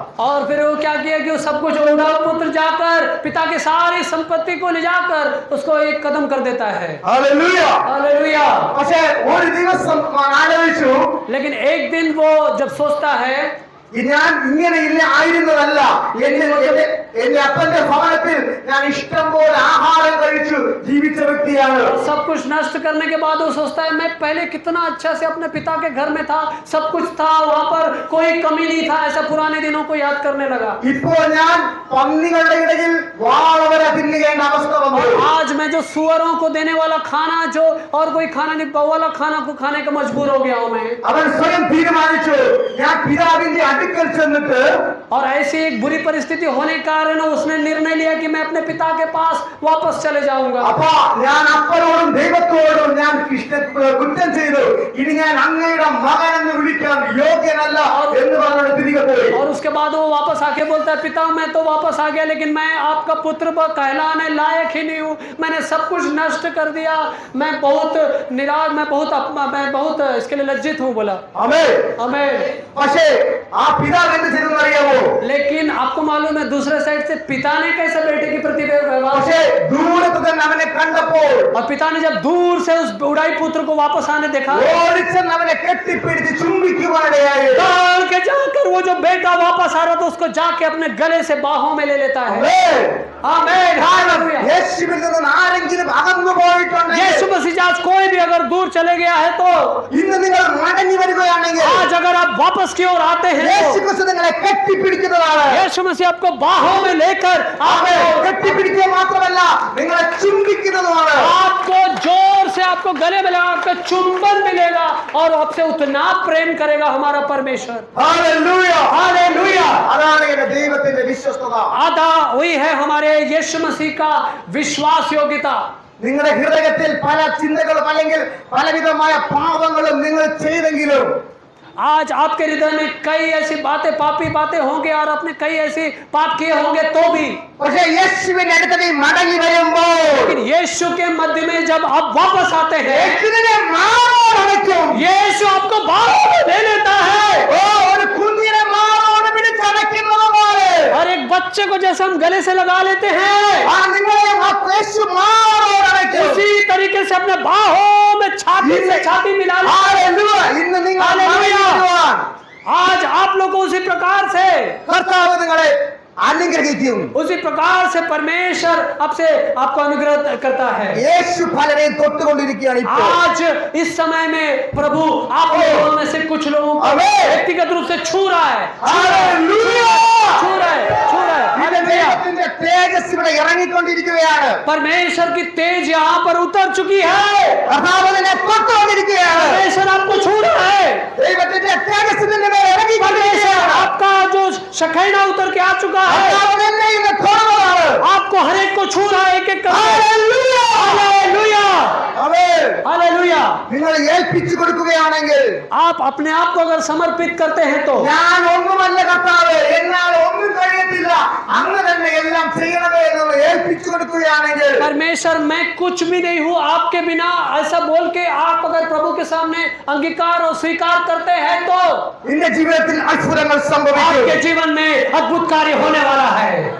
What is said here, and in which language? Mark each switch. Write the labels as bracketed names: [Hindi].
[Hindi] और फिर वो क्या किया कि वो सब कुछ उड़ा पुत्र जाकर पिता के सारी संपत्ति को ले जाकर उसको एक कदम कर देता है. [Malayalam] ഹല്ലേലൂയ. [Hindi] हालेलुया. [Malayalam] പക്ഷേ ഒരു ദിവസം ആലോചിച്ചു, [Hindi] लेकिन एक दिन वो जब सोचता है [Malayalam] ഞാൻ ഇങ്ങനെ ഇല്ല ആയിരുന്നതല്ല, എന്റെ അപ്പന്റെ ഭവനത്തിൽ ഞാൻ ഇഷ്ടം പോലെ ആഹാരം കഴിച്ചു ജീവിച്ച വ്യക്തിയാണ്. [Hindi] और सब कुछ नष्ट करने के बाद वो सोचता है मैं पहले कितना अच्छा से अपने पिता के घर में था, सब कुछ था वहां पर, कोई कमी नहीं था. ऐसा पुराने दिनों को याद करने लगा. [Malayalam] ഇപ്പോൾ ഞാൻ പന്നികളുടെ ഇടയിൽ വാളവരെ തിന്നുകേണ്ട അവസ്ഥ വന്നു. [Hindi] और आज मैं जो सुअरों को देने वाला खाना जो और कोई खाना नहीं वो वाला खाना को खाने का मजबूर हो गया हूं मैं. [Malayalam] അവൻ സ്വയം തീരുമാനിച്ചു, ഞാൻ പിതാവിന്റെ അടുക്കൽ ചെന്നിട്ട്, [Hindi] और ऐसी एक बुरी परिस्थिति होने के कारण उसने निर्णय लिया कि मैं अपने पिता के पास वापस चले जाऊंगा. [Malayalam] അപ്പൊ ഞാൻ അപ്പനോടും ദൈവത്തോടും ഞാൻ കുറ്റം ചെയ്തു, ഇനി ഞാൻ അങ്ങയുടെ മകൻ എന്ന് വിളിക്കാൻ യോഗ്യനല്ല എന്ന് പറഞ്ഞുകൊണ്ട് തിരികെ പോയി. [Hindi] और उसके बाद वो वापस आके बोलता है पिता मैं तो वापस आ गया लेकिन मैं आपका पुत्र कहलाने लायक ही नहीं हूँ, मैंने सब कुछ नष्ट कर दिया, मैं बहुत निराश, मैं बहुत इसके लिए लज्जित हूँ बोला. [Malayalam] ആമേൻ. [Hindi] आमीन. [Malayalam] പക്ഷേ ആ പിതാവ് എന്ത് ചെയ്തെന്ന് അറിയാമോ? [Hindi] लेकिन आपको मालूम है दूसरे साइड से पिता ने कैसे बेटे की प्रति व्यवहार [Malayalam] പക്ഷേ ദൂരത്ത് തന്നെ അവനെ കണ്ടപ്പോൾ [Hindi] और पिता ने जब दूर से उस उड़ाई पुत्र को वापस आने देखा [Malayalam] ഓടിച്ചെന്ന് അവനെ കെട്ടിപ്പിടിച്ച് ചുംബിക്കുവാനിടയായി. [Hindi] दौड़ के जाकर वो जो बेटा वापस आ रहा था उसको जाके अपने गले से बाहों में ले लेता है. [Malayalam] ആമേൻ. [Hindi] आमीन. हालेलुया. [Malayalam] യേശുവിൽ നിന്ന് ആരെങ്കിലും അകന്നു പോയിട്ടുണ്ടെങ്കിൽ, [Hindi] यीशु मसीह आज कोई भी अगर दूर चले गया है तो [Malayalam] ഇന്ന് നിങ്ങൾ മടങ്ങി വരികയാണെങ്കിൽ [Hindi] आज अगर आप वापस की ओर आते हैं [Malayalam] യേശു [Hindi] तो [Malayalam] ക്രിസ്തു നിങ്ങളെ കെട്ടിപ്പിടിക്കുന്നതാണ്. [Hindi] यीशु मसीह आपको बाहों में लेकर [Malayalam] ആമേൻ. കെട്ടിപ്പിടിക്കുക മാത്രമല്ല നിങ്ങളെ ചുംബിക്കുന്നതുമാണ്. [Hindi] आपको जोर से आपको गले में लगा आपका चुंबन मिलेगा और आपसे उतना प्रेम करेगा हमारा परमेश्वर. [Malayalam] ഹല്ലേലൂയ. [Hindi] हालेलुया. [Malayalam] അതാണ് എന്റെ ദൈവത്തിന്റെ വിശ്വസ്തത. [Hindi] आधा वही है हमारे यीशु मसीह का विश्वास योग्यता. [Malayalam] നിങ്ങളുടെ ഹൃദയത്തിൽ പല ചിന്തകളും അല്ലെങ്കിൽ പലവിധമായ പാപങ്ങളും നിങ്ങൾ ചെയ്തെങ്കിലും [Hindi] आज आपके हृदय में कई ऐसी बातें पापी बातें होंगे और आपने कई ऐसी पाप किए होंगे तो भी, [Malayalam] പക്ഷേ യേശുവിന്റെ അടുത്ത് നീ മടങ്ങി വരുമ്പോൾ [Hindi] लेकिन यीशु के मध्य में जब आप वापस आते हैं [Malayalam] യേശുവിനെ മാറോടണയ്ക്കും. [Hindi] यीशु आपको बाहों में ले लेता है. [Malayalam] ഓ, ഒരു കുഞ്ഞിനെ മാറോട് പിടിച്ചടയ്ക്കുന്നത് പോലെ [Hindi] और एक बच्चे को जैसे हम गले से लगा लेते हैं [Malayalam] ആ നിങ്ങളെ ആ യേശു മാറോടണയ്ക്കും. [Hindi] उसी तरीके से अपने बाहों में छाती से छाती मिला लेते हैं. [Malayalam] ഹല്ലേലൂയ. ഇന്ന് നിങ്ങൾ ഹല്ലേലൂയ. മടങ്ങിവരുവാൻ [Hindi] आज आप लोग को उसी प्रकार से [Malayalam] കർത്താവ് നിങ്ങളെ അനുഗ്രഹിക്കും. [Hindi] उसी प्रकार से परमेश्वर आपसे आपको अनुग्रह करता है. [Malayalam] യേശു പലരെയും തൊട്ടുകൊണ്ടിരിക്കുകയാണ് ഇപ്പോൾ. [Hindi] आज इस समय में प्रभु आप लोगों में से कुछ लोगों को आमीन. व्यक्तिगत रूप से छू रहा है. [Malayalam] ഹല്ലേലൂയ. [Hindi] छू रहा है. छू रहा है. [Malayalam] ഇതിന്റെ [Hindi] हालेलुया. [Malayalam] ദൈവത്തിന്റെ തേജസ് ഇവിടെ ഇറങ്ങിക്കൊണ്ടിരിക്കുകയാണ്. [Hindi] परमेश्वर की तेज यहाँ पर उतर चुकी है. [Malayalam] കർത്താവ് നിന്നെ തൊട്ടുകൊണ്ടിരിക്കുകയാണ്. [Hindi] परमेश्वर आपको छू रहा है. [Malayalam] ദൈവത്തിന്റെ തേജസ് നിന്റെ മേൽ [Hindi] परमेश्वर [Malayalam] ഇറങ്ങിക്കൊണ്ടിരിക്കുകയാണ്. [Hindi] आपका जो शखैना उतर के आ चुका है [Malayalam] കർത്താവ് നിന്നെ ഇന്ന് തൊടുന്നതാണ്. [Hindi] आपको हर एक को छू रहा है एक एक करके. [Malayalam] ഹല്ലേലൂയ. [Hindi] हालेलुया. [Malayalam] ആമേൻ. [Hindi] हालेलुया. [Malayalam] നിങ്ങൾ ഏൽപ്പിച്ചു കൊടുക്കുകയാണെങ്കിൽ, [Hindi] आप अपने आप को अगर समर्पित करते हैं तो [Malayalam] ഞാൻ ഒന്നുമല്ല കർത്താവ്, എന്നാൽ ഒന്നും കഴിയത്തില്ല, അങ്ങ് തന്നെ എല്ലാം ചെയ്യണമേ എന്ന് ഏൽപ്പിച്ചു കൊടുക്കുകയാണെങ്കിൽ, [Hindi] परमेश्वर मैं कुछ भी नहीं हूँ आपके बिना ऐसा बोल के आप अगर प्रभु के सामने अंगीकार और स्वीकार करते हैं तो [Malayalam] നിന്റെ ജീവിതത്തിൽ അത്ഭുതങ്ങൾ സംഭവിക്കും. [Hindi] आपके जीवन में अद्भुत कार्य होने वाला है.